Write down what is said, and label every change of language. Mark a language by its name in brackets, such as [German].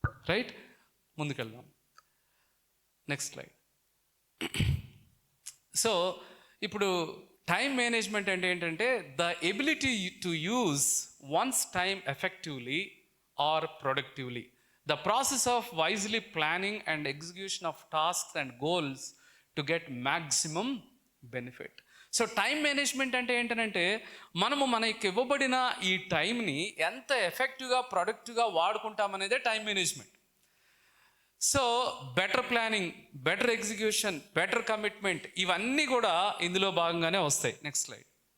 [Telugu] Right, ముందుకెళ్దాం. Next slide. So ఇప్పుడు time management అంటే ఏంటంటే [English] The ability to use one's time effectively or productively. The process of wisely planning and execution of tasks and goals to get maximum benefit. [Telugu] So time management అంటే ఏంటంటే మనకి ఇవ్వబడిన ఈ టైంని ఎంత ఎఫెక్టివ్గా ప్రొడక్టివ్గా వాడుకుంటామనేదే time management. So better planning, better execution, better commitment, ఇవన్నీ కూడా ఇందులో భాగంగానే వస్తాయి. Next slide.